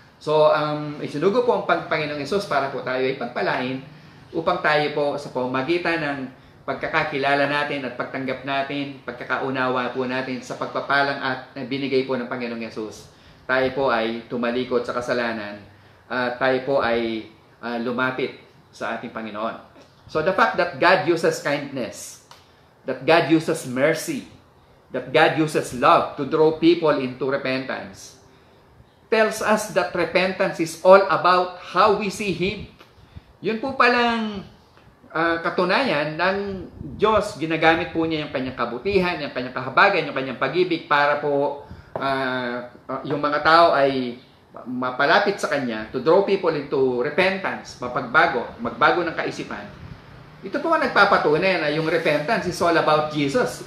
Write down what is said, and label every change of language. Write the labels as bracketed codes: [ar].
[tl] So, isinugo po ang Panginoong Yesus para po tayo ay pagpalain upang tayo po sa pamamagitan ng pagkakakilala natin at pagtanggap natin, pagkakaunawa po natin sa pagpapalang at binigay po ng Panginoong Yesus. Tayo po ay tumalikod sa kasalanan at tayo po ay lumapit sa ating Panginoon. [en] So, the fact that God uses kindness, that God uses mercy, that God uses love to draw people into repentance, tells us that repentance is all about how we see Him. [tl] Yun po palang katunayan ng Diyos. Ginagamit po niya yung kanyang kabutihan, yung kanyang kahabagan, yung kanyang pag-ibig para po yung mga tao ay mapalapit sa Kanya, [en] to draw people into repentance, [tl] magbago ng kaisipan. Ito po ang nagpapatunay na yung repentance [en] is all about Jesus.